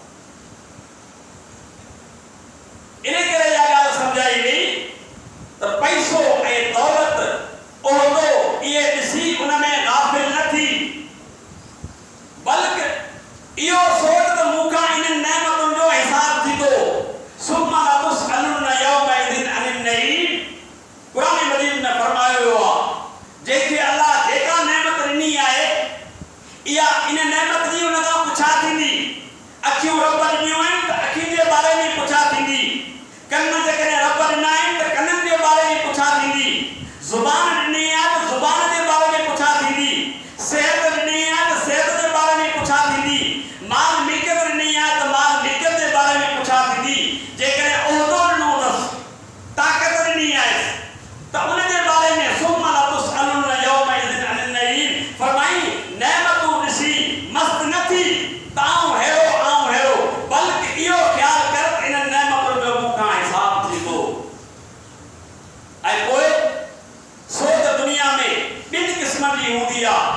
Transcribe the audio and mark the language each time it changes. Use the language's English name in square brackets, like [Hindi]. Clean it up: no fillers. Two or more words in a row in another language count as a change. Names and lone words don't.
[Sindhi] इन करे इहा ॻाल्हि सम्झाई वई त पैसो ऐं दौलत, उहिदो, इहे ॾिसी उन में गाफ़िल न थी, बल्कि इहो सोच त मूंखां इन्हनि नेमतुनि जो हिसाब थींदो। [Arabic] ثم لتسألن يومئذ عن النعيم, [Sindhi] क़ुरान मजीद में फरमायो वियो आहे, जंहिंखे अल्लाह जेका नेमत ॾिनी आहे, इहा इन नेमत जी उन खां पुछा थींदी। अखियूं रब ॾिनियूं आहिनि त अखियुनि जे बारे में पुछा थींदी, कन जेकॾहिं रब ॾिना आहिनि त कननि जे बारे में पुछा थींदी, ज़ुबान ॾिनी आहे त ज़ुबान जे बारे में पुछा थींदी, सिहत ॾिनी आहे त सिहत जे बारे में पुछा थींदी, माल मिल्कियत ॾिनी आहे त माल मिल्कियत जे बारे में पुछा थींदी। जेकॾहिं उहिदो ॾिनो अथसि, ताक़त ॾिनी आहे त उन जे बारे में [Arabic] ثم لتسألن يومئذ عن النعيم, [Sindhi] फरमाई नेमतूं ॾिसी मस्त न थी त आउं हेड़ो, बल्कि इहो ख़्यालु कर त इन नेमतुनि जो मूंखां हिसाब थींदो। ऐं पोइ सोच दुनिया में ॿिनि क़िस्मनि जी हूंदी आहे।